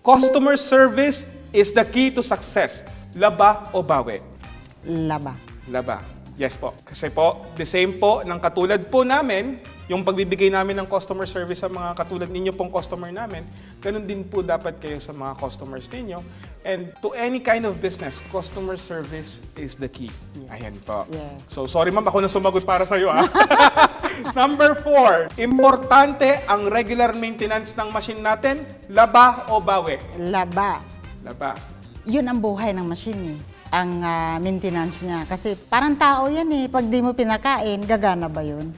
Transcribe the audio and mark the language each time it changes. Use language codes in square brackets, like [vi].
[en] Customer service is the key to success. [tl] Laba o bawi? Laba. Laba. Yes po. Kasi po, [en] the same [tl] po ng katulad po namin, yung pagbibigay namin ng customer service sa mga katulad ninyo pong customer namin, ganun din po dapat kayo sa mga customers ninyo. [en] And to any kind of business, customer service is the key. [tl] Ayan po. [en] Yes. [tl] So, sorry ma'am, ako na sumagot para sa iyo. Number 4, importante ang regular maintenance ng machine natin, laba o bawi? Laba. Laba. Yun ang buhay ng machine eh. Ang maintenance niya. Kasi parang tao yan eh. Pag di mo pinakain, gagana ba yun?